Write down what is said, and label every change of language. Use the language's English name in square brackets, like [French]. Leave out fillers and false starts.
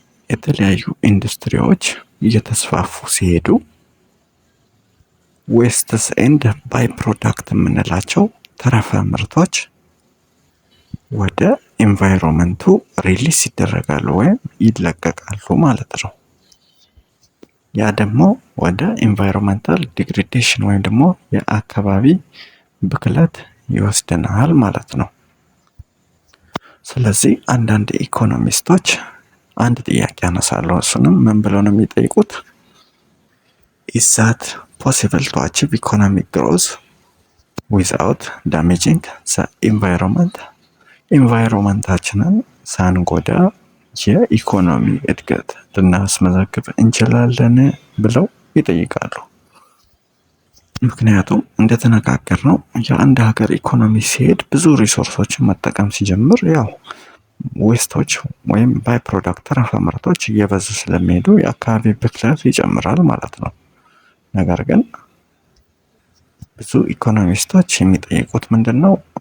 [Amharic] የተለያዩ ኢንዱስትሪዎች እየተስፋፉ ሲሄዱ ዌስትስ ኤንድ ባይ ፕሮዳክት የምንላቸው ተረፈ ምርቶች ወደ ኢንቫይሮንመንቱ ሪሊስ ይደረጋሉ ወይም ይለቀቃሉ ማለት ነው። ያ ደግሞ ወደ ኢንቫይሮንመንታል ዲግሬዴሽን ወይም ደግሞ የአካባቢ ብክለት ይወስደናል ማለት ነው። ስለዚህ አንዳንድ ኢኮኖሚስቶች አንድ ጥያቄ ያነሳሉ። እሱንም ምን ብለው ነው የሚጠይቁት? [English] is that possible to achieve economic growth without damaging the environment? [Amharic] ኢንቫይሮንመንታችንን ሳንጎዳ የኢኮኖሚ እድገት ልናስመዘግብ እንችላለን ብለው ይጠይቃሉ። ምክንያቱም እንደተነጋገርነው የአንድ ሀገር ኢኮኖሚ ሲሄድ ብዙ ሪሶርሶችን መጠቀም ሲጀምር ያው ዌስቶች ወይም ባይ ፕሮዳክት ተረፈ ምርቶች እየበዙ ስለሚሄዱ የአካባቢ ብክለት ይጨምራል ማለት ነው። ነገር ግን ብዙ ኢኮኖሚስቶች የሚጠይቁት ምንድን ነው?